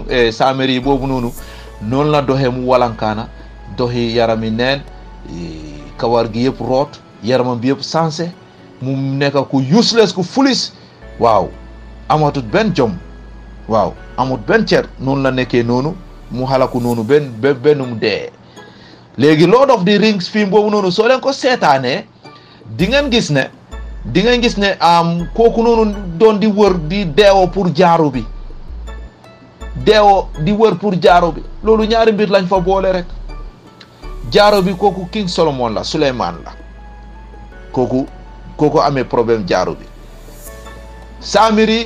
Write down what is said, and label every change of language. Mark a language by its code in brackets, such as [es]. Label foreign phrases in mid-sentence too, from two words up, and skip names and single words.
[wo] noonu la doxee mu walankaana doxi yarami neen kawar gi yëpp root yaramam bi yëpp sensé mu nekk ku useless ku fulis waaw amatut benn jom waaw amut benn cer noonu la nekkee noonu mu xalaku noonu benn mu dee léegi Lord of the Rings film boobu noonu soo leen ko seetaanee di ngeen gis ne kooku noonu doon di wër di deewoo pour jaaru bi loolu ñaari mbir lañ fa boole rek jaaro bi kooku King Solomon la Suleymaan la kooku amee problème jaaro bi Samiri